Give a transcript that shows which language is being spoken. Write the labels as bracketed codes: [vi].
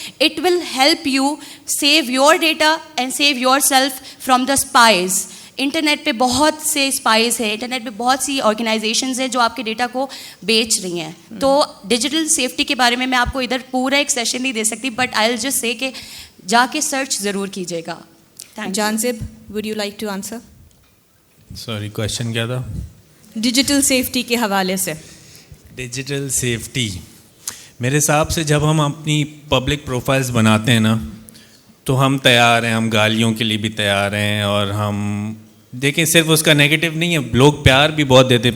[en] It will help you save your data and save yourself from the spies. [ur] Internet پہ بہت سے spies ہیں, internet پہ بہت سی آرگنائزیشنز ہیں جو آپ کے ڈیٹا کو بیچ رہی ہیں. تو ڈیجیٹل سیفٹی کے بارے میں آپ کو ادھر پورا ایک سیشن نہیں دے سکتی, [en] but I will just say [ur] کہ جا کے سرچ ضرور کیجیے گا. [en] Janzeb, would you like to answer? [ur] Sorry, question کیا تھا؟ ڈیجیٹل سیفٹی کے حوالے سے. ڈیجیٹل سیفٹی میرے حساب سے جب ہم اپنی پبلک پروفائلز بناتے ہیں نا, تو ہم تیار ہیں, ہم گالیوں کے لیے بھی تیار ہیں. اور ہم دیکھیں صرف اس کا نیگیٹو نہیں ہے, لوگ پیار بھی بہت دیتے ہیں.